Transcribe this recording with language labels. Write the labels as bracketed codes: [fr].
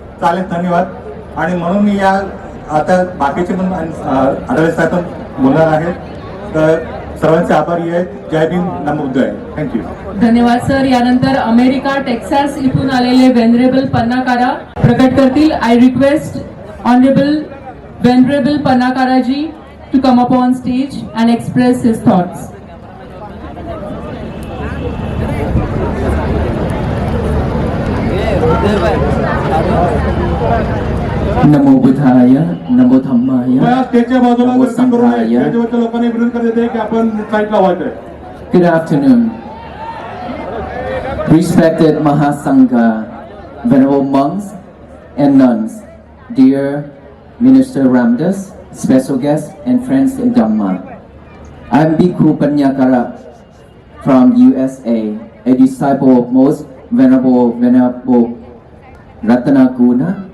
[mr] चालेल, धन्यवाद. आणि म्हणून मी या आता बाकीचे पण आढळले साहेब पण बोलणार आहेत, तर सर्वांचे आभारी आहेत. जय भीम, नमो बुद्धाय. थँक्यू. धन्यवाद सर. यानंतर अमेरिका टेक्सास इथून आलेले वेनरेबल पन्नाकारा प्रकट करतील. [en] I request honourable venerable Pannakara ji to come up on stage and express his thoughts. [mr] भाई [pi] नमो बुद्धाय नमो धम्माय [mr] कृपया स्टेजच्या बाजूला गर्दी करू नये. [pi] संघाय. [mr] स्टेजवरच्या लोकांनी विनंती करत आहे की आपण साईडला व्हायचंय. [en] Good afternoon. Respected Mahasangha, venerable monks and nuns, dear Minister Ramdas, special guests and friends in Dhamma. I'm Bhikkhu Panyakara from USA, a disciple of most Venerable Ratanaguna.